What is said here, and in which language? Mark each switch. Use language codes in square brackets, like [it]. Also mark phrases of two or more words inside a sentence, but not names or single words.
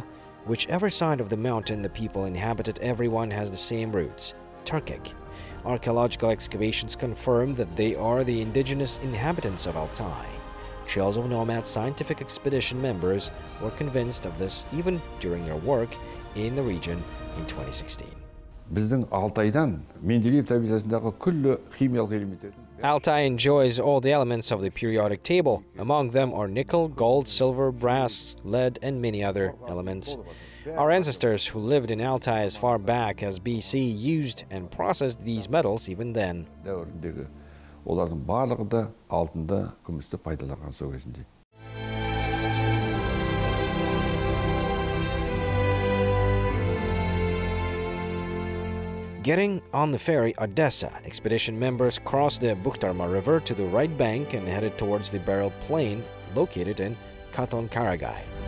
[en] Whichever side of the mountain the people inhabited, everyone has the same roots: Turkic. Archaeological excavations confirm that they are the indigenous inhabitants of Altai. Trails of Nomads scientific expedition members were convinced of this even during their work in the region in 2016. [kk] Біздің Алтайдан Менделеев табиғатындағы күллі химиялық элементтердің [en] Altai enjoys all the elements of the periodic table. Among them are nickel, gold, silver, brass, lead, and many other elements. Our ancestors who lived in Altai as far back as BC used and processed these metals even then. [kk] Олардың барлығы да алтынды, күмісті пайдаланған сол кезінде. [en] Getting on the ferry Odessa, expedition members crossed the Bukhtarma River to the right bank and headed towards the Berel plain located in Katon-Karagay.